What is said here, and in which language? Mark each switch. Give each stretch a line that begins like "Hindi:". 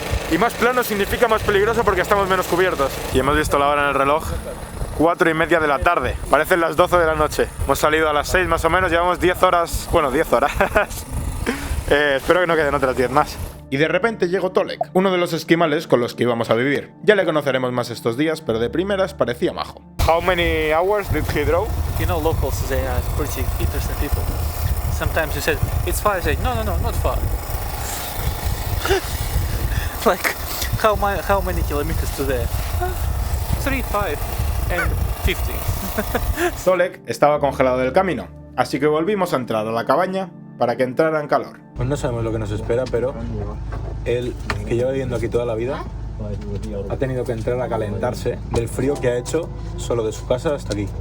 Spanish: Y más plano significa más peligroso porque estamos menos cubiertos. Y hemos visto la hora en el reloj, 4:30 de la tarde. Parecen las 12 de la noche. Hemos salido a las 6 más o menos, llevamos 10 horas. Bueno, 10 horas. Espero que no queden otras 10 más. Y de repente llegó Tolek, uno de los esquimales con los que íbamos a vivir. Ya le conoceremos más estos días, pero de primeras parecía majo.
English: How many hours did he draw? You know, locals, they are pretty interesting people. Sometimes you said, it's far, I say, no, not far. Like, how many kilometers to there? 3, 5, and 50.
Spanish: Tolek estaba congelado del camino, así que volvimos a entrar a la cabaña para que entrara en calor. Pues no sabemos lo que nos espera, pero él, que lleva viviendo aquí toda la vida, ha tenido que entrar a calentarse del frío que ha hecho solo de su casa hasta aquí.